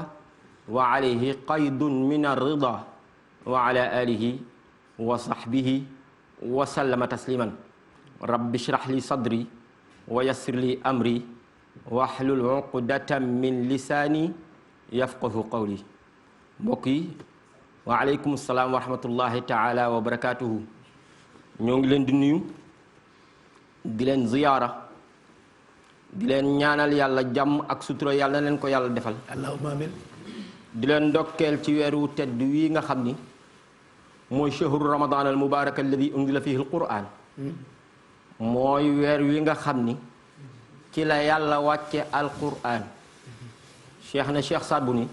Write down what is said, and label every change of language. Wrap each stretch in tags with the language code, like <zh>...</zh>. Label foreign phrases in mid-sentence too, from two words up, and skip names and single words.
<ar>وعليه قيد من الرضا وعلى آله وصحبه وسلم تسليما رب اشرح لي صدري ويسر لي أمري واحلل عقدة من لساني يفقه قولي</ar> <wo>mbokk yi</wo> <ar>وعليكم السلام ورحمة الله تعالى وبركاته</ar> <wo>ñoo ngi leen di nuyu di leen ziyaara di leen ñaanal yàlla jàmm ak sutura yàlla na leen ko yàlla defal</wo> <ar>اللهم آمين</ar> <wo>di leen ndokkeel ci weeru tedd wii nga xam ni mooy</wo> <ar>شهر رمضان المبارك الذي أنزل فيه القرآن</ar> <wo>mooy weer wi nga xam ni ci la yàlla wàcce al quran cheikh na cheikh Saad Bou ni</wo>